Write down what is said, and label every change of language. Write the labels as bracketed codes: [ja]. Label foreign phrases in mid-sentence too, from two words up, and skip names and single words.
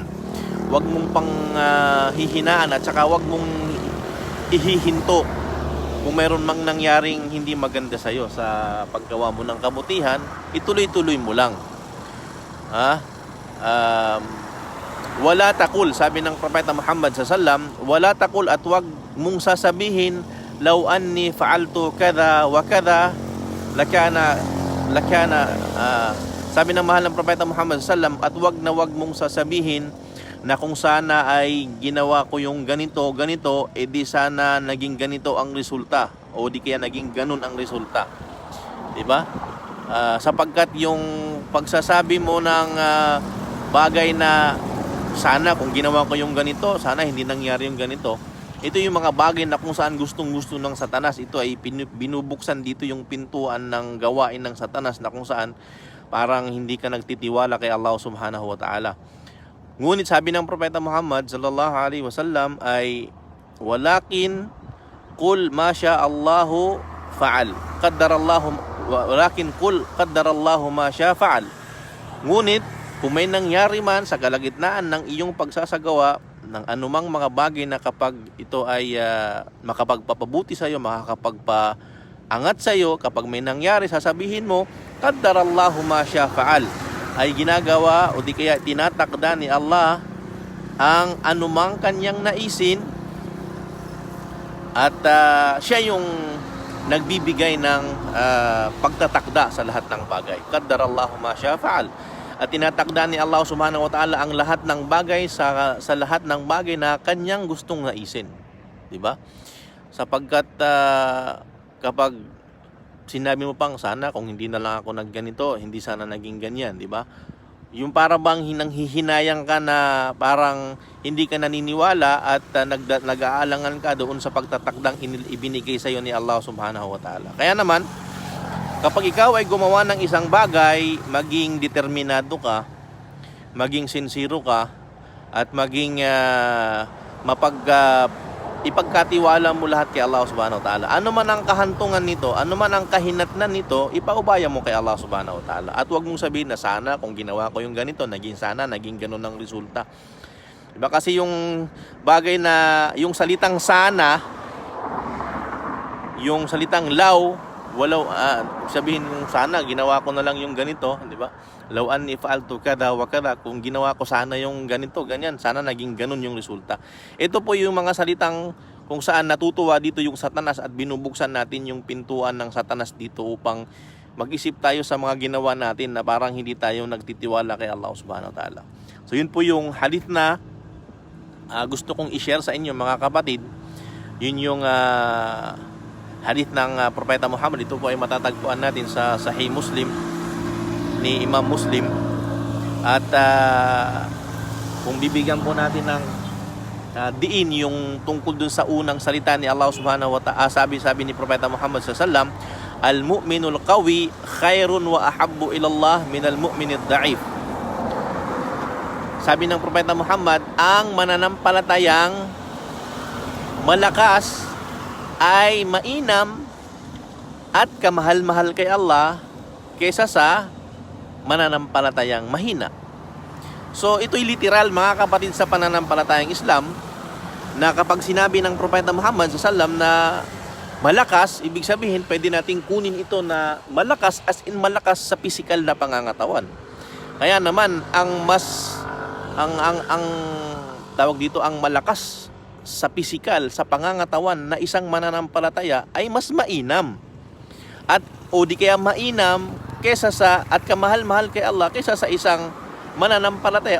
[tl] Wag mong panghihinaan at saka wag mong ihihinto kung mayroon mang nangyaring hindi maganda sa iyo sa paggawa mo ng kabutihan, ituloy-tuloy mo lang. [ar] ولا تقل, [tl] sabi ng Propeta Muhammad sallam, [ar] ولا تقل, [tl] at wag mong sasabihin, [ar] لو أني فعلت كذا وكذا لكان, [tl] sabi ng mahal ng Propeta Muhammad sallam, at wag na wag mong sasabihin na kung sana ay ginawa ko yung ganito, di sana naging ganito ang resulta, o di kaya naging ganun ang resulta. Diba? Sapagkat yung pagsasabi mo ng bagay na sana kung ginawa ko yung ganito, sana hindi nangyari yung ganito, ito yung mga bagay na kung saan gustong-gusto ng Satanas. Ito ay binubuksan dito yung pintuan ng gawain ng Satanas na kung saan parang hindi ka nagtitiwala kay Allah [ar] سبحانه وتعالى. [tl] Ngunit sabi ng Propeta Muhammad [ar] صلى الله عليه وسلم ay, ولكن قل ما شاء الله فعل, ولكن قل قدر الله ما شاء فعل. [tl] Ngunit kung may nangyari man sa kalagitnaan ng iyong pagsasagawa ng anumang mga bagay na kapag ito ay makapagpapabuti sa iyo, makakapagpaangat sa iyo, kapag may nangyari, sasabihin mo, [ar] قدر الله ما شاء فعل, [tl] ay ginagawa o di kaya tinatakda ni Allah ang anumang kanyang naisin, at siya yung nagbibigay ng pagtatakda sa lahat ng bagay. [ar] قدر الله ما شاء فعل. [tl] At tinatakda ni Allah [ar] سبحانه وتعالى [tl] ang lahat ng bagay sa lahat ng bagay na kanyang gustong naisin. Diba? Sapagkat kapag sinabi mo pang, sana kung hindi na lang ako nagganito, hindi sana naging ganyan, diba? Yung para bang hinanghihinayang ka na parang hindi ka naniniwala at nag-aalangan ka doon sa pagtatakdang ibinigay sa iyo ni Allah [ar] سبحانه وتعالى. [tl] Kaya naman, kapag ikaw ay gumawa ng isang bagay, maging determinado ka, maging sincero ka, at maging ipagkatiwala mo lahat kay Allah [ar] سبحانه وتعالى. [tl] Ano man ang kahantungan nito, ano man ang kahinatnan nito, ipaubaya mo kay Allah [ar] سبحانه وتعالى. [tl] At huwag mong sabihin na sana kung ginawa ko yung ganito, naging ganun ang resulta. Diba? Kasi yung bagay na, yung salitang sana, yung salitang law, walau sabihin kung sana ginawa ko na lang yung ganito, di ba? [ar] لو أني فعلت كذا وكذا, [tl] kung ginawa ko sana yung ganito, ganyan, sana naging ganun yung resulta. Ito po yung mga salitang kung saan natutuwa dito yung Satanas at binubuksan natin yung pintuan ng Satanas dito upang mag-isip tayo sa mga ginawa natin na parang hindi tayo nagtitiwala kay Allah [ar] سبحانه وتعالى. [tl] So yun po yung hadith na gusto kong i-share sa inyo mga kapatid. Yun yung hadith ng Propeta Muhammad. Ito po ay matatagpuan natin sa Sahih Muslim ni Imam Muslim. At kung bibigyan po natin ng diin yung tungkol dun sa unang salita ni Allah [ar] سبحانه وتعالى, [tl] sabi ni Propeta Muhammad [ar] صلى الله عليه وسلم المؤمن القوي خير وأحب إلى الله من المؤمن الضعيف. [tl] Sabi ng Propeta Muhammad, ang mananampalatayang malakas ay mainam at kamahal-mahal kay Allah kaysa sa mananampalatayang mahina. So ito'y literal mga kapatid sa pananampalatayang Islam, na kapag sinabi ng Propeta Muhammad [ar] صلى الله عليه وسلم [tl] na malakas, ibig sabihin pwede nating kunin ito na malakas [en] as in [tl] malakas sa pisikal na pangangatawan. Kaya naman ang tawag dito, ang malakas sa pisikal, sa pangangatawan na isang mananampalataya ay mas mainam. At o di kaya mainam kaysa sa at kamahal-mahal kay Allah kaysa sa isang mananampalataya.